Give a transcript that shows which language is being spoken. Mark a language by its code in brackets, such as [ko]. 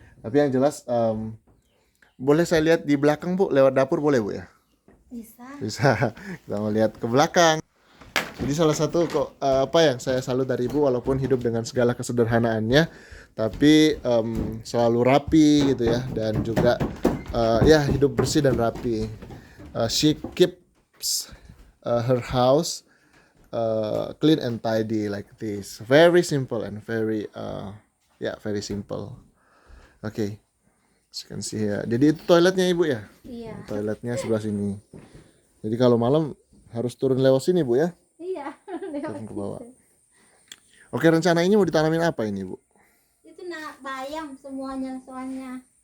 [id] Tapi yang jelas boleh saya lihat di belakang Bu, lewat dapur boleh Bu ya? Bisa. Bisa. Kita mau lihat ke belakang. Jadi salah satu apa yang saya salut dari ibu, walaupun hidup dengan segala kesederhanaannya, tapi selalu rapi gitu ya, dan juga ya hidup bersih dan rapi. [en] She keeps her house clean and tidy like this. Very simple and very very simple. Okay, as you can see here. [id] Jadi itu toiletnya ibu ya? Iya. Toiletnya sebelah sini. Jadi kalau malam harus turun lewat sini bu ya? Iya. Turun ke bawah. Oke, rencana ini mau ditanamin apa ini bu? Itu nak bayam semuanya soalnya.